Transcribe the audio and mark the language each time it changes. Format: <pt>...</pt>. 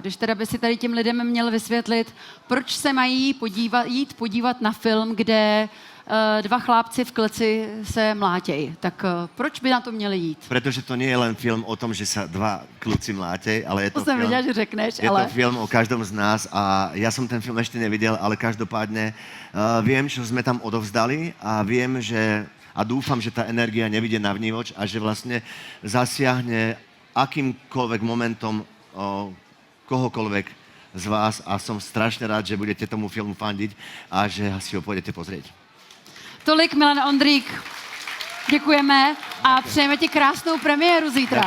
<cs>Když teda by si tady těm lidem měl vysvětlit, proč se mají jít podívat na film, kde 2 chlápci v kleci se mlátějí. Tak proč by na to měli jít?</cs> <sk>Pretože to nie je len film o tom, že sa 2</sk> <cs>kluci mlátěj,</cs> <sk>ale je to,</sk> <cs>jsem věděla, že řekneš,</cs> <sk>je to film o každom z nás a ja som ten film ešte nevidel, ale každopádne viem, čo sme tam odovzdali a viem, že a dúfam, že tá energia nevidie na vnívoč a že vlastne zasiahne akýmkoľvek momentom kohokoľvek z vás a som strašne rád, že budete tomu filmu fandiť a že si ho pôjdete pozrieť.</sk> <cs>Tolik Milan Ondrík. Děkujeme a přejeme ti krásnou premiéru zítra.</cs>